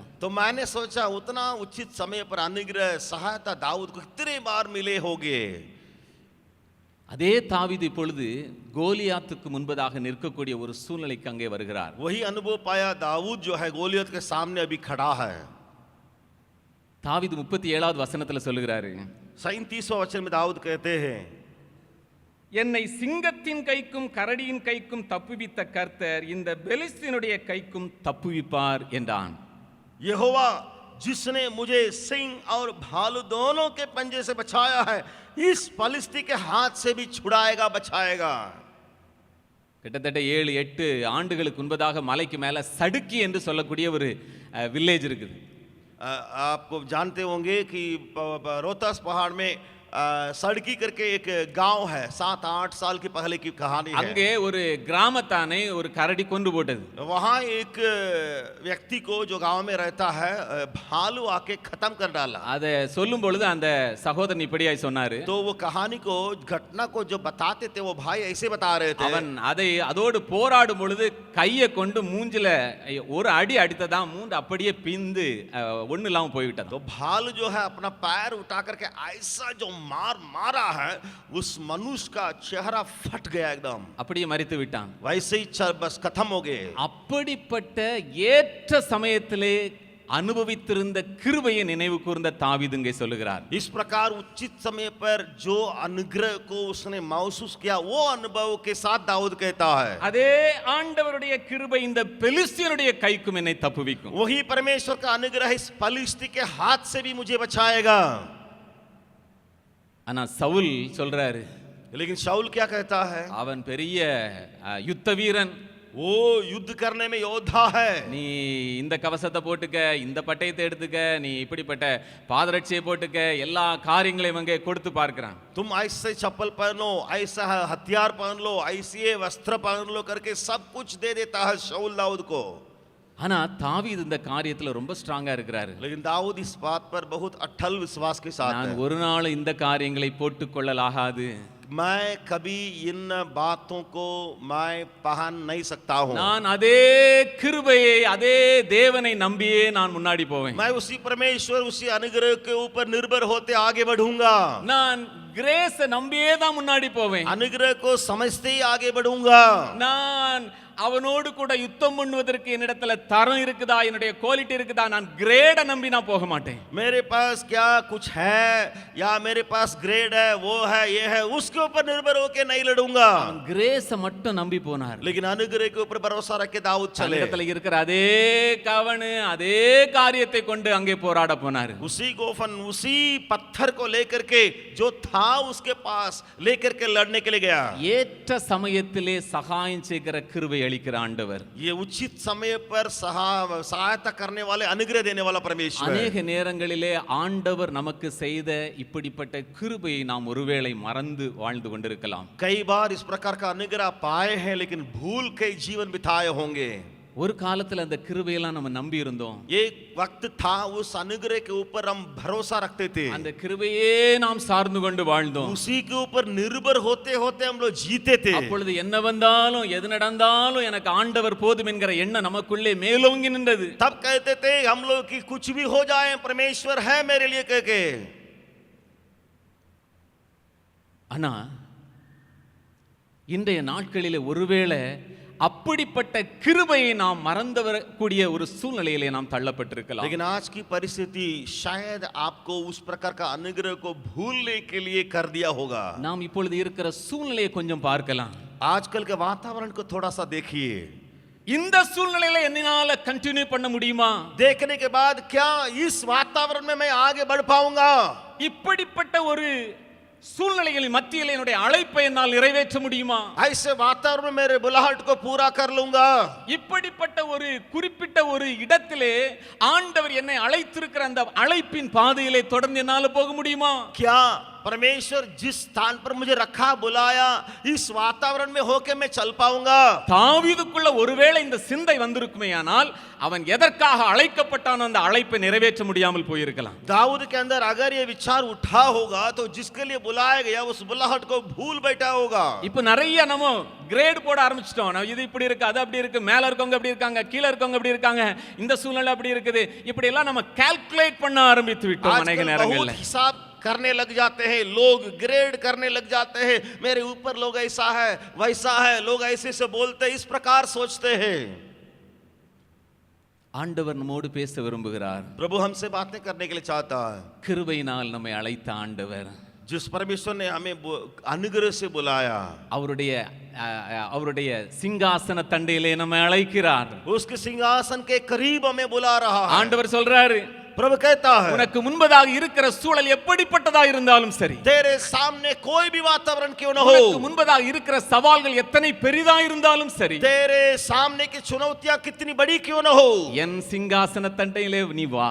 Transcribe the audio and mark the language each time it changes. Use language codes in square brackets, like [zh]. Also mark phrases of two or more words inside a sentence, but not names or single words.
[hi] तो मैंने सोचा उतना उचित समय पर अनुग्रह सहायता दाऊद को कितने बार मिले होंगे। [ta] அதே தாவீது இப்பொழுது கோலியாத்துக்கு முன்பதாக நிற்கக்கூடிய ஒரு சூழ்நிலைக்கு அங்கே வருகிறார். [hi] वही अनुभव पाया दाऊद जो है गोलियत के सामने अभी खड़ा है। [ta] தாவீது 37வது வசனத்துல சொல்லுகிறாரு, [hi] 37वां वचन में दाऊद कहते हैं [ta] என்னை சிங்கத்தின் கைக்கும் கரடியின் கைக்கும் தப்புவித்த கர்த்தர் இந்த பெலிஸ்தீனுடைய கைக்கும் தப்புவிப்பார் என்றான். [hi] यहोवा जिसने मुझे सिंह और भालू दोनों के पंजे से बचाया है इस पलिस्ती के हाथ से भी छुड़ाएगा, बचाएगा। [ta] கிட்டத்தட்ட 7-8 ஆண்டுகளுக்கு முன்பதாக மலைக்கு மேல சடுக்கி என்று சொல்லக்கூடிய ஒரு வில்லேஜ் இருக்குது. [hi] आपको जानते होंगे कि रोहतास पहाड़ में सड़की करके एक गांव है, 7-8 साल की पहले की कहानी है। [ta] அங்கே ஒரு கிராமத்தானை ஒரு கரடி கொண்டு போட்டது. [hi] वहां एक व्यक्ति को जो गांव में रहता है भालू आके खत्म कर डाला। [ta] அதை சொல்லும் பொழுது அந்த சகோதரன் இப்படியாய் சொன்னாரு. [hi] तो वो कहानी को, घटना को जो बताते थे वो भाई ऐसे बता रहे थे। [ta] அவன் அதோடு போராடும் பொழுது கையை கொண்டு மூஞ்சில ஒரு அடி அடித்ததா மூண்டு அப்படியே பிந்து ஒண்ணு இல்லாம போய்விட்டது. [hi] तो भालू जो है अपना पैर उठा करके ऐसा जो मारा है उस मनुष्य का चेहरा फट गया एकदम, [ta] அப்படியே மரித்து விட்டான். [hi] वैसे ही बस खत्म हो गए। [ta] அப்படிப்பட்ட ஏற்ற சமயத்திலே அனுபவித்திருந்த கிருபையை நினைவு கூர்ந்த தாவீது இங்கே சொல்லுகிறார். [hi] इस प्रकार उचित समय पर जो अनुग्रह को उसने महसूस किया वो अनुभव के साथ दाऊद कहता है, [ta] அதே ஆண்டவருடைய கிருபை இந்த பெலிஸ்தியருடைய கைக்கும் என்னை தப்புவிக்கும். [hi] वही परमेश्वर का अनुग्रह इस फलिस्ती के हाथ से भी मुझे बचाएगा। [ta] ஆனா சவுல் சொல்றாரு, [hi] लेकिन शाऊल क्या कहता है, [ta] அவன் பெரிய யுத்த வீரன், [hi] वो युद्ध करने में योद्धा है। [ta] நீ இந்த கவசத்தை போட்டுக்க, இந்த பட்டயத்தை எடுத்துக்க, நீ இப்படிப்பட்ட பாதரட்சியை போட்டுக்க, எல்லா காரியங்களையும் அங்கே கொடுத்து பார்க்கிறான். [hi] तुम ऐसे चप्पल पहनो, ऐसा हथियार पहन लो, ऐसे वस्त्र पहन लो करके सब कुछ दे देता है शाऊल दाऊद को। [ta] ஆனா தாவீது இந்த காரியத்துல ரொம்ப ஸ்ட்ராங்கா இருக்கிறாரு. [hi] लेकिन दाऊद इस बात पर बहुत अटल विश्वास के साथ [ta] நான் [hi] है, [ta] ஒரு நாள் இந்த காரியங்களை போட்டுக் கொள்ளலாகாது, [hi] मैं कभी इन बातों को मैं पहन नहीं सकता हूँ। [ta] நான் அதே கிருபையை அதே தேவனை நம்பியே நான் முன்னாடி போவேன். [hi] मैं उसी परमेश्वर उसी अनुग्रह के ऊपर निर्भर होते आगे बढ़ूंगा। [ta] நான் கிரேஸ் நம்பியே தான் முன்னாடி போவேன். [hi] अनुग्रह को समझते ही आगे बढ़ूंगा। [ta] நான் அவனோடு கூட யுத்தம் பண்ணுவதற்கு என்னிடத்துல தரம் இருக்குதா, என்னுடைய குவாலிட்டி இருக்குதா, நான் கிரேட நம்பி நான் போக மாட்டேன். [hi] मेरे पास क्या कुछ है या मेरे पास ग्रेड है, वो है, ये है, उसके ऊपर निर्भर होके नहीं लड़ूंगा। [ta] கிரேஸ மட்டும் நம்பி போனார். [hi] लेकिन अनुग्रह के ऊपर भरोसा रख के दाऊद चले, [ta] தன்னிடத்துல இருக்கிற அதே கவனு அதே காரியத்தை கொண்டு அங்கே போராட போனார். [hi] उसी गोफन उसी पत्थर को लेकर के जो था उसके पास लेकर के लड़ने के लिए गया। [ta] ஏற்ற சமயத்திலே சகாயம் செய்கிற கிருபை அளிக்கிற ஆண்டவர், [hi] ये उचित समय पर सहायता करने वाले अनुग्रह देने वाला परमेश्वर। [ta] அநேக நேரங்களிலே ஆண்டவர் நமக்கு செய்த இப்படிப்பட்ட கிருபையை நாம் ஒருவேளை மறந்து வாழ்ந்து கொண்டிருக்கலாம். [hi] कई बार इस प्रकार का अनुग्रह पाए हैं लेकिन भूल के जीवन बिताए होंगे। [ta] ஒரு காலத்துல அந்த கிருபையெல்லாம் நம்ம நம்பி இருந்தோம். [hi] एक वक्त था उस अनुग्रह के ऊपर हम भरोसा रखते थे, [ta] அந்த கிருபையே நாம் சார்ந்து கொண்டு வாழ்ந்தோம். [hi] उसी के ऊपर निर्भर होते होते हम लोग जीते थे। [ta] அப்பொழுது என்ன வந்தாலும் எது நடந்தாலும் எனக்கு ஆண்டவர் போதும் என்கிற எண்ணம் நமக்குள்ளே மேலோங்கி நின்றது. [hi] तब कहते थे हम लोग कि कुछ भी हो जाए परमेश्वर है मेरे लिए कह के। [ta] ஆனா இன்றைய நாட்களிலே ஒருவேளை அப்படிப்பட்ட கிருபையை நாம் மறந்து வரக்கூடிய ஒரு சூழ்நிலையிலே நாம் தள்ளப்பட்டிருக்கலாம். [hi] लेकिन आज की परिस्थिति शायद आपको उस प्रकार का अनुग्रह को भूलने के लिए कर दिया होगा। [ta] நாம் இப்பொழுது இருக்கிற சூழ்நிலையை கொஞ்சம் பார்க்கலாம். [hi] आजकल के वातावरण को थोड़ा सा देखिए। [ta] இந்த சூழ்நிலையில என்னால கண்டினியூ பண்ண முடியுமா? [hi] देखने के बाद क्या इस वातावरण में मैं आगे बढ़ पाऊंगा? [ta] இப்படிப்பட்ட ஒரு சூழ்நிலைகளின் மத்தியில் என்னுடைய அழைப்பை என்னால் நிறைவேற்ற முடியுமா? [hi] ऐसे वातावरण में मेरे बुलाहट को पूरा कर लूंगा? [ta] இப்படிப்பட்ட ஒரு குறிப்பிட்ட ஒரு இடத்திலே ஆண்டவர் என்னை அழைத்திருக்கிற அந்த அழைப்பின் பாதையிலே தொடர்ந்து என்னால போக முடியுமா? [hi] क्या परमेश्वर जिस स्थान पर मुझे रखा बुलाया इस वातावरण में होके मैं चल पाऊंगा? [ta] தாவீதுக்குள்ள ஒருவேளை இந்த சிந்தை வந்திருக்குமேயானால் அவன் எதற்காக அழைக்கப்பட்டானோ அந்த அழைப்பை நிறைவேற்ற முடியாமல் போயிருக்கலாம். [hi] दाऊद के अंदर अगर ये विचार उठा होगा तो जिसके लिए बुलाया गया उस बुलाहट को भूल बैठा होगा। [ta] இப்போ நிறைய நம்ம கிரேட் போட ஆரம்பிச்சிட்டோம். இது இப்படி இருக்கு, அது அப்படி இருக்கு, மேல இருக்கவங்க அப்படி இருக்காங்க, கீழ இருக்கவங்க அப்படி இருக்காங்க, இந்த சூழ்நிலை அப்படி இருக்குது, இப்படி எல்லாம் நம்ம கால்குலேட் பண்ண ஆரம்பித்து விட்டோம். अनेक நேரங்கள்ல [hi] हिसाब करने लग जाते हैं, लोग ग्रेड करने लग जाते हैं, मेरे ऊपर लोग ऐसा है वैसा है, लोग ऐसे से बोलते हैं, इस प्रकार सोचते हैं। [ta] ஆண்டவர் நம்மோடு பேச விரும்புகிறார். [hi] प्रभु हमसे बातें करने के लिए चाहता है। [ta] கிருபையினால் நம்மை அழைத்த ஆண்டவர், [hi] जिस परमेश्वर ने हमें अनुग्रह से बुलाया, [ta] அவருடைய சிங்காசன தண்டையிலே நம்மை அழைக்கிறார். [hi] उसके सिंहासन के करीब हमें बुला रहा है। [ta] ஆண்டவர் சொல்றாரு, [hi] प्रभु कहता है [ta] உனக்கு முன்பதாக இருக்கிற சூழல் எப்படிப்பட்டதா இருந்தாலும் சரி, [hi] तेरे सामने कोई भी वातावरण क्यों न हो, [ta] உனக்கு முன்பதாக இருக்கிற சவால்கள் எத்தனை பெரிதா இருந்தாலும் சரி, [hi] तेरे सामने की चुनौतियां कितनी बड़ी क्यों न हो, [ta] என் சிங்காசன தண்டையிலே நீ வா,